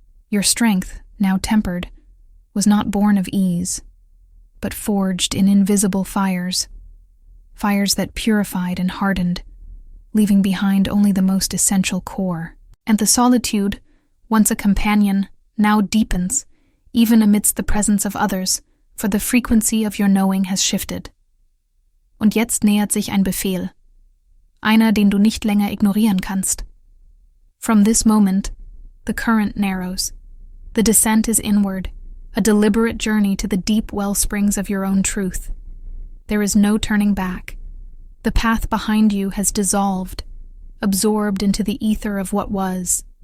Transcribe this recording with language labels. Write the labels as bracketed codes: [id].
[en] Your strength, now tempered, was not born of ease, but forged in invisible fires, fires that purified and hardened, leaving behind only the most essential core. And the solitude, once a companion, now deepens, even amidst the presence of others, for the frequency of your knowing has shifted. [de] Und jetzt nähert sich ein Befehl, einer, den du nicht länger ignorieren kannst. [en] From this moment, the current narrows. The descent is inward, a deliberate journey to the deep wellsprings of your own truth. There is no turning back. The path behind you has dissolved, absorbed into the ether of what was.